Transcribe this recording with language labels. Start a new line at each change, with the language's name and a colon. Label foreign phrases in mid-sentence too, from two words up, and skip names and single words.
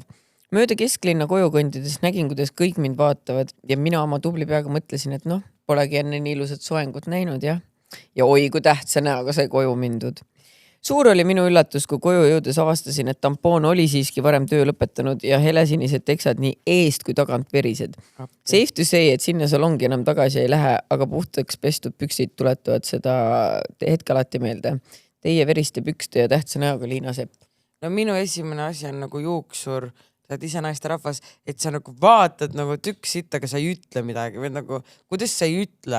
Estonian: Mööda kesklinna kojukondides nägin, kuidas kõik mind vaatavad ja mina oma tubli peaga mõtlesin, et polegi enne nii ilusat soengut näinud, jah. Ja oi, kui tähtsa näoga sai koju mindud. Suur oli minu üllatus, kui koju jõudes avastasin, et tampoon oli siiski varem töö lõpetanud ja helesinised teksad nii eest kui tagant verised.
English: Safe to say,
Estonian: et sinna salongi enam tagasi ei lähe, aga puhtaks pestud püksid tuletavad seda hetke alati meelde. Teie veriste pükste ja tähtsa näoga Liina Sepp. No minu esimene asi on nagu juuksur, sa oled ise naisterahvas, et sa nagu vaatad nagu tükk sitt, aga sa ei ütle midagi või nagu, kuidas sa ei ütle?